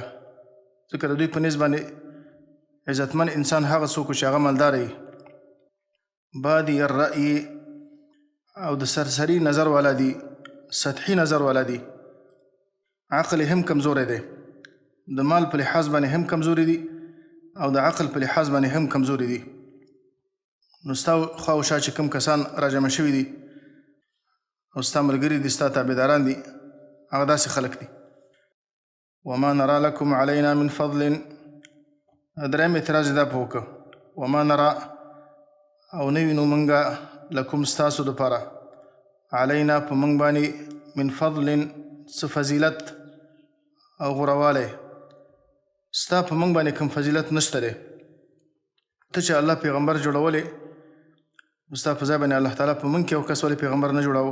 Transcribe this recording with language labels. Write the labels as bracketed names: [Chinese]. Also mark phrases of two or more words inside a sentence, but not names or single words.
[Pashto] ځکه د دوی په نسبت باندې عزتمن انسان هغه څوک چې هغه مالدار وي، [Arabic] بادي الرأي، [Pashto] او د سرسری نظر والا دي، سطحي نظر والا دي، عقل هم کمزوری دی. د مال په لحاظ باندې هم کمزوري دي او د عقل په لحاظ باندې هم کمزوري دي. نو ستا خوا و شا چې کوم کسان راجمع شوي دي او ستا ملګري دي، ستا تابعداران دي، هغه داسې خلک دي. [Arabic] وما نرى لكم علينا من فضل، [Pashto] درېیم اعتراض دا په وکړه، [Arabic] وما نرى [Pashto] او نه وینو موږ لکم ستاسو دپاره علینا په موږ باندې [Arabic] من فضل [Pashto] څه فضیلت او غوروالی، ستا په موږ باندې کوم فضیلت نشته دی. ته چې الله پیغمبر جوړولی، ستا په ځای باندې الله تعالی په موږ کې یو کس ولې پیغمبر نه جوړاوه؟